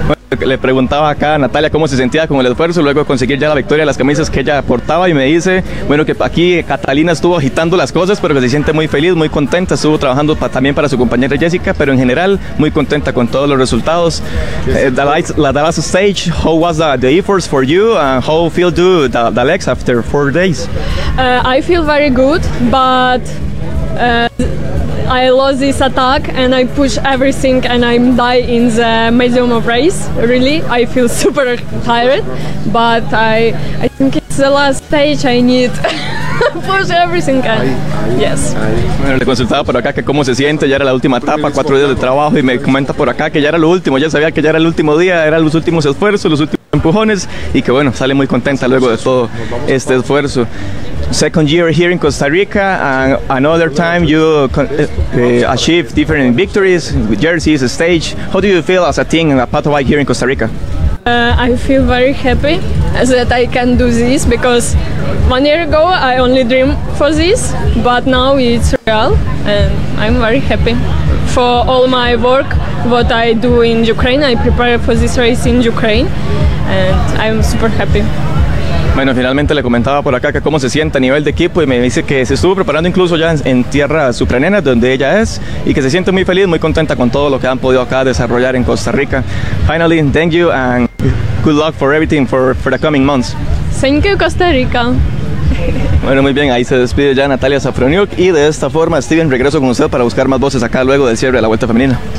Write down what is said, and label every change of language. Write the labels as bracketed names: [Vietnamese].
[Spanish] Le preguntaba acá a Natalia cómo se sentía con el esfuerzo luego de conseguir ya la victoria, las camisas que ella portaba, y me dice, bueno, que aquí Catalina estuvo agitando las cosas, pero que se siente muy feliz, muy contenta, estuvo trabajando también para su compañera Jessica, pero en general muy contenta con todos los resultados. [English] La Dallas stage, how was the efforts for you, and how feel do the legs after 4 days? I feel very good, but I lost this attack and I push everything and I'm die in the medium of race. Really, I feel super tired, but I think it's the last stage. I need push everything and yes. [Spanish] Bueno, le consultaba por acá que cómo se siente, ya era la última etapa, 4 días de trabajo, y me comenta por acá que ya era lo último, ya sabía que ya era el último día, eran los últimos esfuerzos, los últimos empujones, y que bueno, sale muy contenta luego de todo este esfuerzo. [English] Second year here in Costa Rica, and another time you achieve different victories with jerseys, stage. How do you feel as a team and a part of here in Costa Rica? I feel very happy that I can do this, because 1 year ago I only dreamed for this, but now it's real, and I'm very happy for all my work, what I do in Ukraine. I prepare for this race in Ukraine, and I'm super happy. [Spanish] Bueno, finalmente le comentaba por acá que cómo se siente a nivel de equipo, y me dice que se estuvo preparando incluso ya en tierras ucranianas, donde ella es, y que se siente muy feliz, muy contenta con todo lo que han podido acá desarrollar en Costa Rica. [English] Finally, thank you and good luck for everything for the coming months. Thank you, Costa Rica. [Spanish] Bueno, muy bien, ahí se despide ya Natalia Zafroniuk, y de esta forma, Steven, regreso con usted para buscar más voces acá luego del cierre de la Vuelta Femenina.